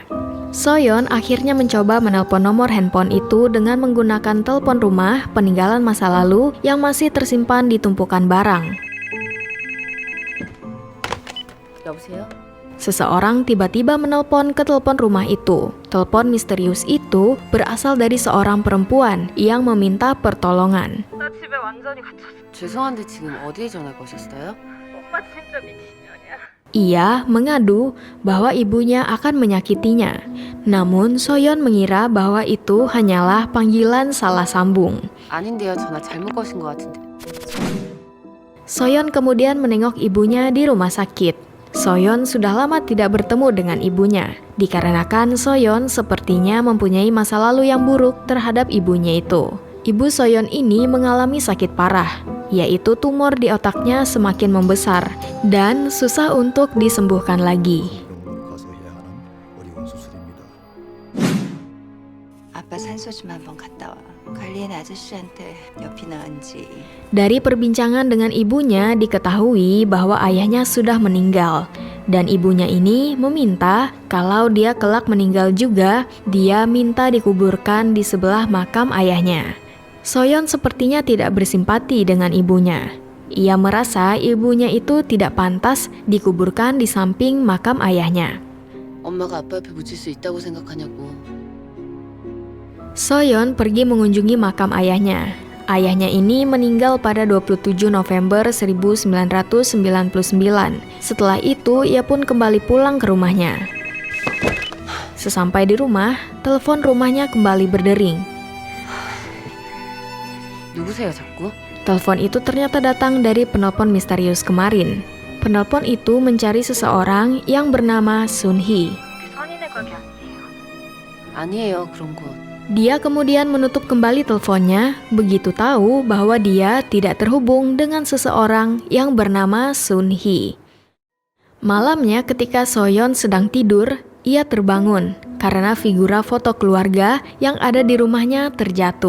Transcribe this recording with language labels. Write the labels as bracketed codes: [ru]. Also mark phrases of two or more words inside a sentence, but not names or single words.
[id] So-yeon akhirnya mencoba menelpon nomor handphone itu dengan menggunakan telepon rumah peninggalan masa lalu yang masih tersimpan di tumpukan barang. [ko] 여보세요? [id] Seseorang tiba-tiba menelpon ke telepon rumah itu. Telepon misterius itu berasal dari seorang perempuan yang meminta pertolongan. [ko] 나 집에 완전히 갇혔어. 죄송한데 지금 어디에 전화 거셨어요? 엄마 진짜 미친년이야. [id] Ia mengadu bahwa ibunya akan menyakitinya. Namun So-yeon mengira bahwa itu hanyalah panggilan salah sambung. [ko] 아닌데요, 전화 잘못 거신 것 같은데. [id] So-yeon kemudian menengok ibunya di rumah sakit. So-yeon sudah lama tidak bertemu dengan ibunya. Dikarenakan So-yeon sepertinya mempunyai masa lalu yang buruk terhadap ibunya itu. Ibu So-yeon ini mengalami sakit parah, yaitu tumor di otaknya semakin membesar dan susah untuk disembuhkan lagi. [ko] 아빠 산소 좀 한번 갔다 와. 관리인 아저씨한테 옆이 나은지. [id] Dari perbincangan dengan ibunya diketahui bahwa ayahnya sudah meninggal dan ibunya ini meminta kalau dia kelak meninggal juga, dia minta dikuburkan di sebelah makam ayahnya. So-yeon sepertinya tidak bersimpati dengan ibunya. Ia merasa ibunya itu tidak pantas dikuburkan di samping makam ayahnya. [ko] 엄마가 아빠 옆에 묻힐 수 있다고 생각하냐고. [id] So-yeon pergi mengunjungi makam ayahnya. Ayahnya ini meninggal pada 27 November 1999. Setelah itu, ia pun kembali pulang ke rumahnya. Sesampai di rumah, telepon rumahnya kembali berdering. [ko] 누구세요, 자꾸? [id] Telepon itu ternyata datang dari penelpon misterius kemarin. Penelpon itu mencari seseorang yang bernama Sun-hee. [ko] 선인의 가게 아니에요. 아니에요, 그런 곳. [id] Dia kemudian menutup kembali teleponnya, begitu tahu bahwa dia tidak terhubung dengan seseorang yang bernama Sun-hee. Malamnya ketika So-yeon sedang tidur, ia terbangun karena figura foto keluarga yang ada di rumahnya terjatuh.